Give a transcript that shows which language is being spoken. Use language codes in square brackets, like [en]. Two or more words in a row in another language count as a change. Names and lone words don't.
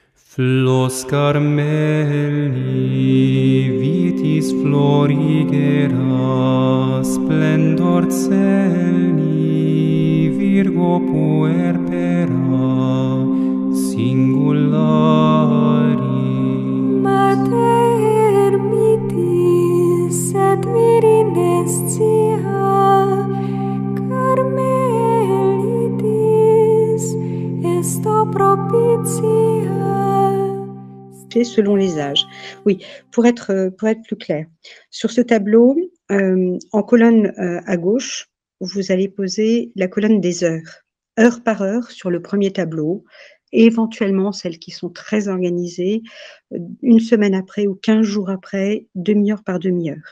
[la] Flos Carmeli, vitis florigera, splendor celi, Virgo puerpera, singulari. Mater mitis et virinescia, Carmelitis esto propitia. [fr] Selon les âges. Oui, pour être plus clair. Sur ce tableau, en colonne à gauche, vous allez poser la colonne des heures, heure par heure sur le premier tableau, et éventuellement celles qui sont très organisées, une semaine après ou 15 jours après, demi-heure par demi-heure.